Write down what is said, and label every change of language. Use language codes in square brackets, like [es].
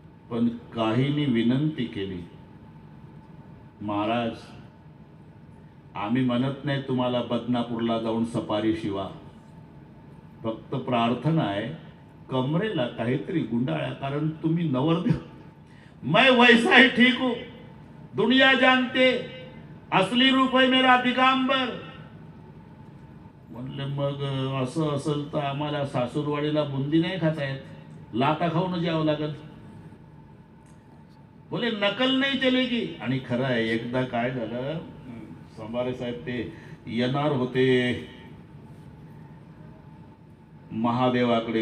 [mr] पण काहींनी विनंती केली, महाराज आम्ही म्हणत नाही तुम्हाला बदनापूरला जाऊन सफारी शिवा, फक्त प्रार्थना आहे कमरेला काहीतरी गुंडाळ्या, कारण तुम्ही नवरदेव. [hi] मैं वैसा ही ठीक हूं, दुनिया जानते, असली रूप है मेरा दिगंबर. [mr] म्हणले, मग असं असेल तर आम्हाला सासूरवाडीला बुंदी नाही खाता येत, लाता खाऊन जावं लागल. बोले, नकल नाही चलेगी. आणि खरं आहे, एकदा काय झालं, संभारे साहेब ते येणार होते महादेवाकडे.